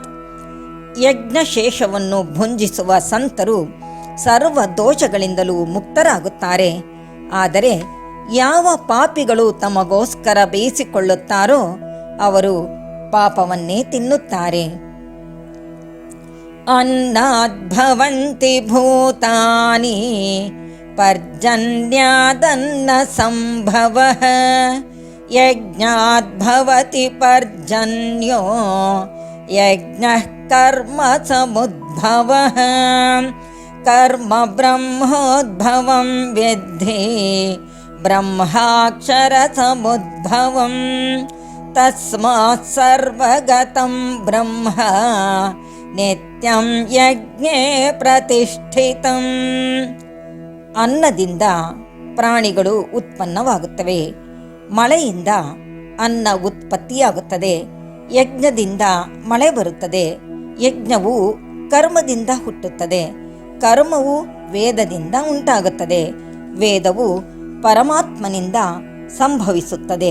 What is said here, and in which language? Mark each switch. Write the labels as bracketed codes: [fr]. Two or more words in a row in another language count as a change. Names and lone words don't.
[kn] ಯಜ್ಞಶೇಷವನ್ನು ಭುಂಜಿಸುವ ಸಂತರು ಸರ್ವ ದೋಷಗಳಿಂದಲೂ ಮುಕ್ತರಾಗುತ್ತಾರೆ. ಆದರೆ ಯಾವ ಪಾಪಿಗಳು ತಮಗೋಸ್ಕರ ಬೇಯಿಸಿಕೊಳ್ಳುತ್ತಾರೋ ಅವರು ಪಾಪವನ್ನೇ ತಿನ್ನುತ್ತಾರೆ. [sa] अन्नाद्भवन्ति भूतानि पर्जन्यादन्नसम्भवः यज्ञाद्भवति पर्जन्यो यज्ञः कर्म समुद्भवः कर्म ब्रह्मोद्भवं विद्धि ब्रह्माक्षरसमुद्भवं तस्मात् सर्वगतं ब्रह्म ನಿತ್ಯಂ ಯಜ್ಞೇ ಪ್ರತಿಷ್ಠಿತಂ. [kn] ಅನ್ನದಿಂದ ಪ್ರಾಣಿಗಳು ಉತ್ಪನ್ನವಾಗುತ್ತವೆ, ಮಳೆಯಿಂದ ಅನ್ನ ಉತ್ಪತ್ತಿಯಾಗುತ್ತದೆ, ಯಜ್ಞದಿಂದ ಮಳೆ ಬರುತ್ತದೆ, ಯಜ್ಞವು ಕರ್ಮದಿಂದ ಹುಟ್ಟುತ್ತದೆ, ಕರ್ಮವು ವೇದದಿಂದ ಉಂಟಾಗುತ್ತದೆ, ವೇದವು ಪರಮಾತ್ಮನಿಂದ ಸಂಭವಿಸುತ್ತದೆ.